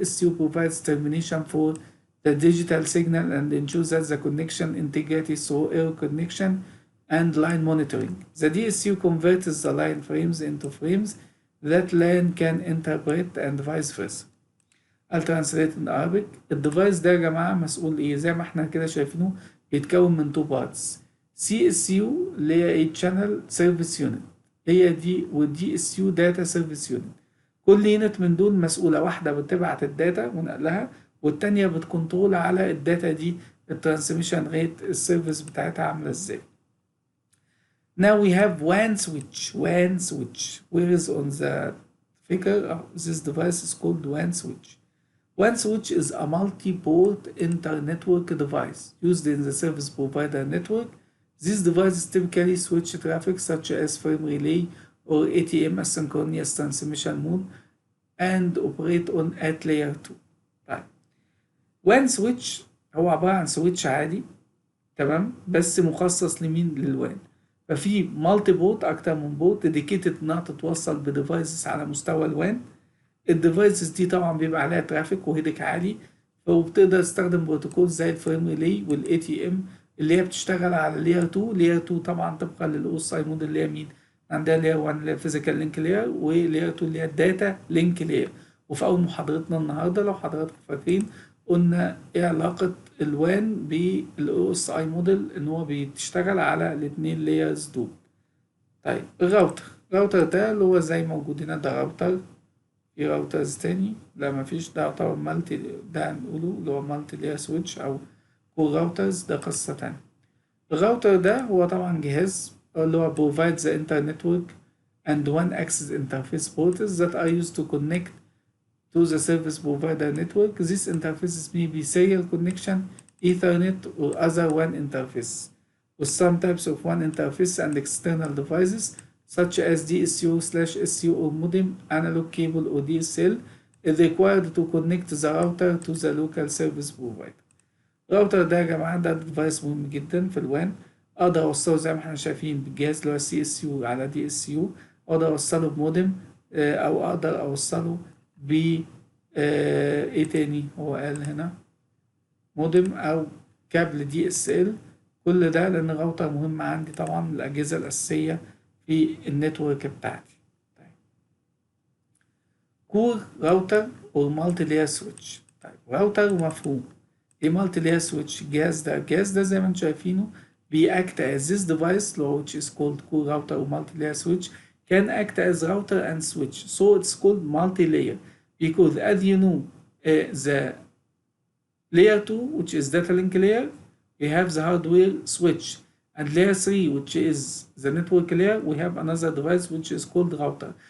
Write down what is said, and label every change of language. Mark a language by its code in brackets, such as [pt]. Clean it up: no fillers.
[en] SU provides termination for the digital signal and ensures that the connection integrated through error connection and line monitoring. The DSU converts the line frames into frames that LAN can interpret and vice versa. I'll translate in Arabic. [ar] الديفايس ده يا جماعة مسؤول ايه؟ زي ما احنا كده شايفينه بيتكون من تو بارتس. CSU اللي هي ايه؟ Channel Service Unit، هي دي، والدي اس يو داتا سيرفيس يونت. كل يونت من دول مسؤولة، واحدة بتبعت الداتا ونقلها، والتانية بتكنترول على الداتا دي الترانسميشن ريت، السيرفيس بتاعتها عاملة ازاي. [en] Now we have WAN switch. WAN switch. Where is on the figure? This device is called WAN switch. WAN switch is a multi-port inter-network device used in the service provider network. These devices typically switch traffic such as frame relay or ATM asynchronous transmission mode and operate on at layer 2. [ar] طيب. WAN switch هو عبارة عن سويتش عادي، تمام، بس مخصص لمين؟ للوان. ففي مالتي بورت، اكتر من بورت ديديكيتد انها تتوصل بديفايسز على مستوى الوان. الديفايسز دي طبعا بيبقى عليها ترافيك وهيدك عالي، وبتقدر تستخدم بروتوكول زي الفريم ريلي والاي تي ام اللي هي بتشتغل على لير 2. لير 2 طبعا طبقا للاوساي موديل اللي هي مين؟ عندها لير 1 اللي هي الفيزيكال لينك لير، ولير 2 اللي هي الداتا لينك لير. وفي اول محاضرتنا النهارده لو حضراتكم فاكرين قلنا ايه علاقة الوان بالاو اس اي موديل، ان هو بيشتغل على الاثنين لايرز دول. طيب الراوتر ده اللي هو زي موجود هنا، ده راوتر. في راوترز تاني؟ لا مفيش، ده يعتبر مالتي، ده هنقوله اللي هو مالتي لاير سويتش او كور راوترز، ده قصة تانية. الراوتر ده هو طبعا جهاز اللي هو [en] provide the internet network and one access interface ports that are used to connect to the service provider network. These interfaces may be serial connection, Ethernet, or other WAN interface, with some types of WAN interface and external devices such as DSU/SU or modem, analog cable, or DSL is required to connect the router to the local service provider. [ar] الراوتر ده يا جماعة ده ديفايس مهم جدا في الوان. أقدر أوصله زي ما احنا شايفين بالجهاز اللي هو CSU على DSU، أقدر أوصله بمودم، أو أقدر أوصله ب ايه تاني هو قال هنا، مودم او كابل DSL. كل ده لان الراوتر مهم عندي طبعا من الاجهزه الاساسيه في النتورك بتاعتي. طيب. كور راوتر او مالتي لاير سويتش. طيب راوتر مفهوم ايه مالتي لاير سويتش؟ الجهاز ده زي ما انتم شايفينه بيأكت [en] as this device which is called core router or multi-layer switch can act as router and switch, so it's called multi-layer because as you know the layer 2 which is data link layer, we have the hardware switch, and layer 3 which is the network layer, we have another device which is called router.